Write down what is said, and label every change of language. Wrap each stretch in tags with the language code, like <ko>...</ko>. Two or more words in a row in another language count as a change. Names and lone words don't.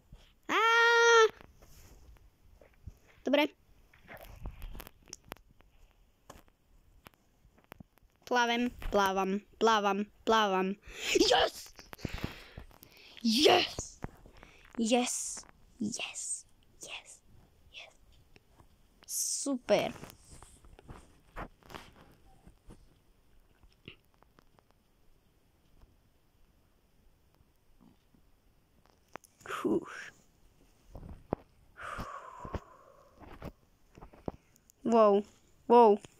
<sk>Dobre. Plavem, plávam, plávam, plávam.</sk> <en>Yes! Yes! Yes! Yes! Yes! Yes! Super. Wow, wow.</en>